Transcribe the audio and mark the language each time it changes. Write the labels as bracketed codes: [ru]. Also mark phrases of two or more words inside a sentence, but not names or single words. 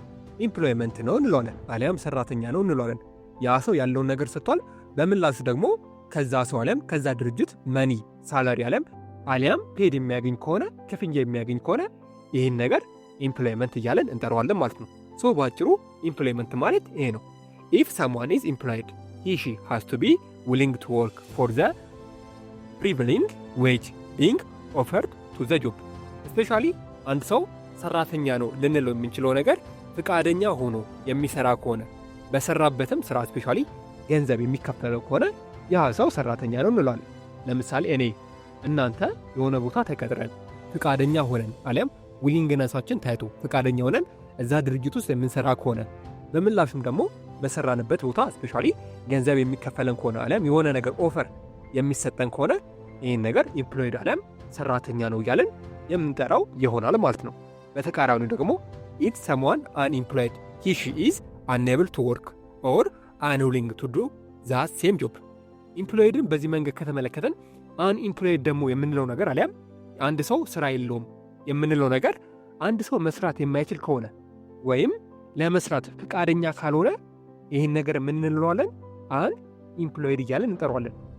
[am] ኢምፕሎይመንት ነው እንለዋለን። አሊያም ሰራተኛ ነው እንለዋለን። ያ ሰው ያለውን ነገር ሰጥቷል። በምላሹ ደግሞ ከዛ ሰው አለም ከዛ ድርጅት [en] money salary [am] አሊያም ፔድ የሚያገኝ ከሆነ ክፍያ የሚያገኝ ከሆነ ይህን ነገር ኢምፕሎይመንት እያለን እንጠራዋለን ማለት ነው። ሶ ባጭሩ ኢምፕሎይመንት ማለት ይሄ ነው። ኢፍ [en] someone is employed he she has to be willing to work for the prevailing wage being offered to the job. [am] especially አንድ ሰው ሰራተኛ ነው ልንለው የምንችለው ነገር ፍቃደኛ ሆኖ የሚሰራ ከሆነ በሰራበትም ስራ ስፔሻሊ ገንዘብ የሚከፈለው ከሆነ ያ ሰው ሰራተኛ ነው እንላለን። ለምሳሌ እኔ እናንተ የሆነ ቦታ ተቀጥረን ፍቃደኛ ሆነን አሊያም ዊሊንግነሳችን ታይቶ ፍቃደኛ ሆነን እዛ ድርጅት ውስጥ የምንሰራ ከሆነ በምላሹም ደግሞ በሰራንበት ቦታ ስፔሻሊ ገንዘብ የሚከፈለን ከሆነ አሊያም የሆነ ነገር ኦፈር የሚሰጠን ከሆነ ይህን ነገር ኢምፕሎይድ አሊያም ሰራተኛ ነው እያለን የምንጠራው ይሆናል ማለት ነው። በተቃራኒው ደግሞ [en] if someone unemployed he she is unable to work or unwilling to do that same job. [am] ኢምፕሎይድን በዚህ መንገድ ከተመለከተን አንኢምፕሎይድ ደግሞ የምንለው ነገር አሊያም አንድ ሰው ስራ የለውም የምንለው ነገር አንድ ሰው መስራት የማይችል ከሆነ ወይም ለመስራት ፍቃደኛ ካልሆነ ይህን ነገር የምንለዋለን አንኢምፕሎይድ እያለን እንጠራዋለን።